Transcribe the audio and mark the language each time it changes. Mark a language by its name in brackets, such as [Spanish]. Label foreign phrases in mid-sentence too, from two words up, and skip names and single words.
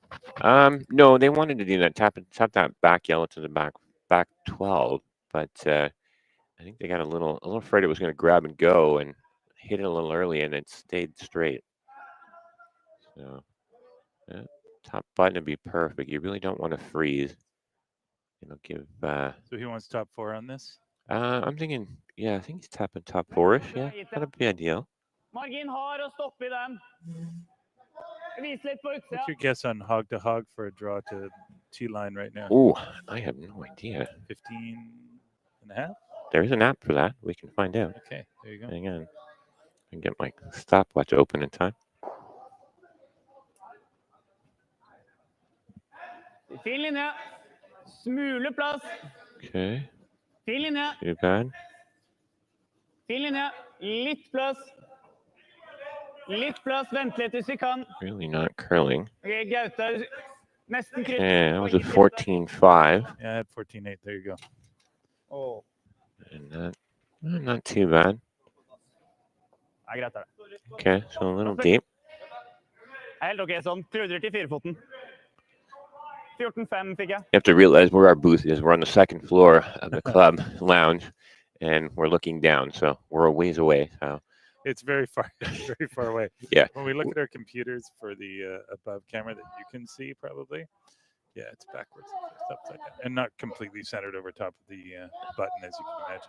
[English] No, they wanted to do that tap that back yellow to the back 12, but I think they got a little afraid it was going to grab and go and hit it a little early, and it stayed straight. So top button to be perfect. You really don't want to freeze. It'll give. So he wants top 4 on this. I'm thinking, yeah, I think he's tapping top 4-ish. Yeah, that'd be ideal. [Norwegian] Margin har å stoppe i dem. Vis litt på utsida. [English] What's your guess on hog to hog for a draw to T line right now? Oh, I have no idea. 15 and a half? There's an app for that. We can find out. Okay, there you go. Hang on. I can get my stopwatch open in time. [Norwegian] Fin linje. Smule plass. [English] Okay. [Norwegian] Fin linje. [English] Too bad. [Norwegian] Fin linje. Litt plass. Litt plass. Vent litt hvis vi kan. [English] Really not curling. [Norwegian] Okay, Gaute. Nesten kryss. [English] Okay, that was a 14-5. Yeah, I had 14-8. There you go. Oh. And not too bad. [Norwegian] Ja, greit det. [English] Okay, so a little deep. [Norwegian] Helt ok, sånn. Prøvde til 4-foten. 14-5 fikk jeg. [English] You have to realize where our booth is. We're on the second floor of the club lounge, and we're looking down, so we're a ways away. So it's very far away. Yeah. When we look at our computers for the above camera that you can see, probably, yeah, it's backwards, it's upside down, and not completely centered over top of the button, as you can imagine.